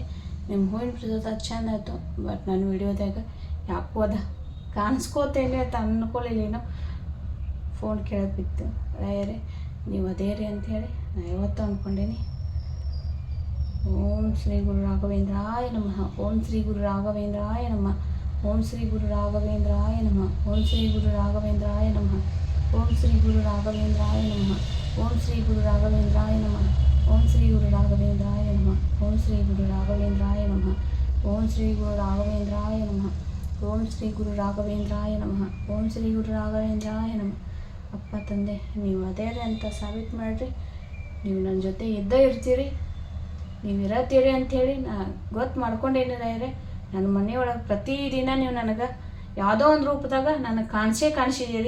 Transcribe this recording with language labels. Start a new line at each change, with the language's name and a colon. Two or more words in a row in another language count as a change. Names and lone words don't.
Kannada: ನಿಮ್ಮ ಹೂವಿನ ಪ್ರಸಾದ ಚೆಂದ ಆಯಿತು, ಬಟ್ ನಾನು ವಿಡಿಯೋದಾಗ ಯಾಕೋ ಅದ ಕಾಣಿಸ್ಕೋತೇನೆ ಅಂತ ಅಂದ್ಕೊಳ್ಳಿಲ್ಲೇನೋ. ಫೋನ್ ಕೇಳಕ್ಕೆ ಬಿತ್ತು ರಾಯರೇ, ನೀವು ಅದೇ ರೀ ಅಂಥೇಳಿ ನಾನು ಯಾವತ್ತೂ ಅಂದ್ಕೊಂಡೇನಿ.
Sanskrit: ಓಂ ಶ್ರೀ ಗುರು ರಾಘವೇಂದ್ರಾಯ ನಮಃ. ಓಂ ಶ್ರೀ ಗುರು ರಾಘವೇಂದ್ರಾಯ ನಮಃ. ಓಂ ಶ್ರೀ ಗುರು ರಾಘವೇಂದ್ರಾಯ ನಮಃ. ಓಂ ಶ್ರೀ ಗುರು ರಾಘವೇಂದ್ರಾಯ ನಮಃ. ಓಂ ಶ್ರೀ ಗುರು ರಾಘವೇಂದ್ರಾಯ ನಮಃ. ಓಂ ಶ್ರೀ ಗುರು ರಾಘವೇಂದ್ರಾಯ ನಮಃ. ಓಂ ಶ್ರೀ ಗುರು ರಾಘವೇಂದ್ರಾಯ ನಮಃ. ಓಂ ಶ್ರೀ ಗುರು ರಾಘವೇಂದ್ರಾಯ ನಮಃ. ಓಂ ಶ್ರೀ ಗುರು ರಾಘವೇಂದ್ರಾಯ ನಮಃ. ಓಂ ಶ್ರೀ ಗುರು ರಾಘವೇಂದ್ರಾಯ ನಮಃ. ಓಂ ಶ್ರೀ ಗುರು ರಾಘವೇಂದ್ರಾಯ ನಮಃ.
Kannada: ಅಪ್ಪ ತಂದೆ, ನೀವು ಅದೇ ಅಂತ ಸಾಬೀತು ಮಾಡಿರಿ. ನೀವು ನನ್ನ ಜೊತೆ ಇದ್ದೇ ಇರ್ತೀರಿ, ನೀವು ಇರತ್ತೀರಿ ಅಂಥೇಳಿ ನಾನು ಗೊತ್ತು ಮಾಡ್ಕೊಂಡೇನಿ ರಾಯರೇ. ನನ್ನ ಮನೆಯೊಳಗೆ ಪ್ರತಿದಿನ ನೀವು ನನಗೆ ಯಾವುದೋ ಒಂದು ರೂಪದಾಗ ನನಗೆ ಕಾಣಿಸಿದ್ದೀರಿ.